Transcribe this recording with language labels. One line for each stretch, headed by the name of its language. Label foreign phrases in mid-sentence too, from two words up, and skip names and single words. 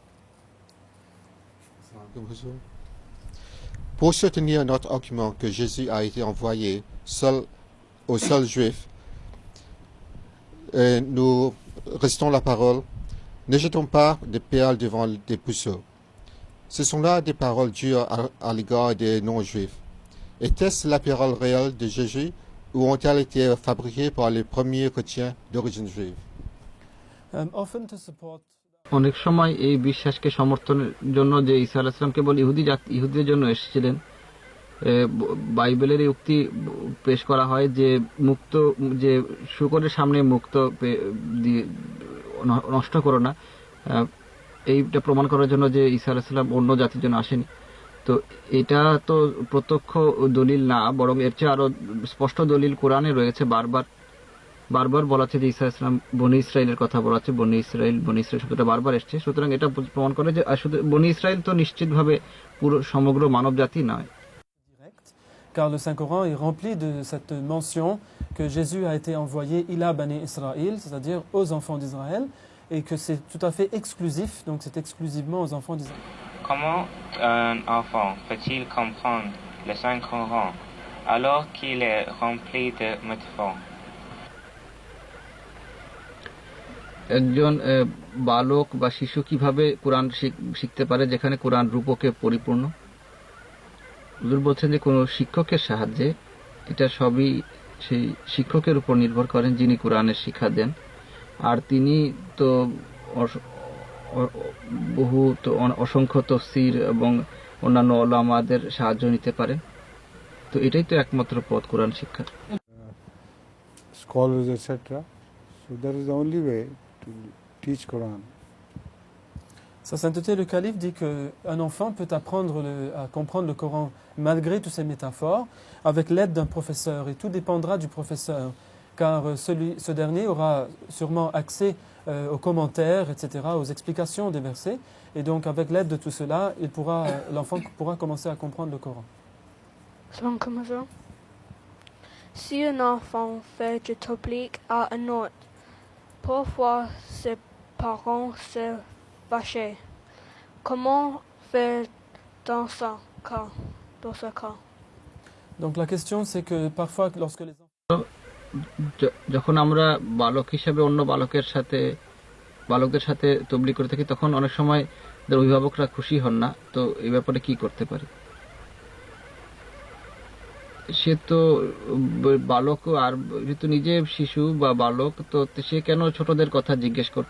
French: Pour soutenir notre argument que Jésus a été envoyé aux seuls juifs, nous restons la parole. Ne jetons pas des perles devant des puceaux. Ce sont là des paroles dures à l'égard des non-juifs. Était-ce la parole réelle de Jésus ou ont-elles été fabriquées par les premiers chrétiens d'origine juive?
English: Often to support
Bangla: অনেক সময় এই বিশ্বাসকে সমর্থনের জন্য যে ঈসা
Arabic: عليه السلام
Bangla: কেবল ইহুদিদের জন্য এসেছিলেন, বাইবেলের এই উক্তি পেশ করা হয় যে যে শূকরের সামনে মুক্ত নষ্ট করো না, এইটা প্রমাণ করার জন্য যে ঈসা
Arabic: عليه السلام
Bangla: অন্য জাতির জন্য আসেনি। তো এটা তো প্রত্যক্ষ দলিল না, বরং এর চেয়ে আরো স্পষ্ট দলিল কোরআনে রয়েছে। বারবার বলা আছে যে ঈসা
Arabic: عليه السلام
Bangla: বনি ইসরাইলের কথা বলা আছে, বনি ইসরাইল শব্দটা বারবার এসছে। সুতরাং এটা প্রমাণ করে যে শুধু বনি ইসরাইল তো নিশ্চিতভাবে পুরো সমগ্র মানব জাতি নয়।
French: Car le Saint-Coran est rempli de cette mention que Jésus a été envoyé
Arabic: إلى بني إسرائيل,
French: c'est-à-dire aux enfants d'Israël, et que c'est tout à fait exclusif, donc c'est exclusivement aux enfants d'Israël. Comment un enfant peut-il comprendre le Saint-Coran alors qu'il est rempli de métaphores?
Bangla: একজন বালক বা শিশু কিভাবে কোরআন শিখতে পারে যেখানে কোরআন রূপকে পরিপূর্ণ? হুজুর বলছেন যে কোনো শিক্ষকের সাহায্যে, এটা সবই সেই শিক্ষকের উপর নির্ভর করেন যিনি কোরআনের শিক্ষা দেন। আর তিনি তো অসংখ্য তাফসীর এবং অন্যান্য উলামাদের সাহায্য নিতে পারেন। তো এটাই তো একমাত্র পথ কোরআন শিক্ষার।
English: Scholars, etc. So that is the only way to teach Quran.
French: Sa sainteté, le calife dit qu'un enfant peut apprendre à comprendre le Coran malgré toutes ces métaphores avec l'aide d'un professeur, et tout dépendra du professeur, car ce dernier aura sûrement accès aux commentaires, etc., aux explications des versets, et donc avec l'aide de tout cela, l'enfant pourra commencer à comprendre le Coran. Si un enfant fait du tabligh à un autre, parfois ses parents se fâchent. Comment faire dans ce cas? Donc la question c'est que parfois lorsque les enfants
Bangla: যখন আমরা বালক হিসেবে অন্য বালকদের সাথে তবলিগ করে থাকি, তখন অনেক সময় অভিভাবকরা খুশি হন না। তো এই ব্যাপারে কি করতে পারি? সে তো বালক, আর যেহেতু নিজে শিশু বা বালক, তো সে কেন ছোটদের কথা জিজ্ঞেস করছে?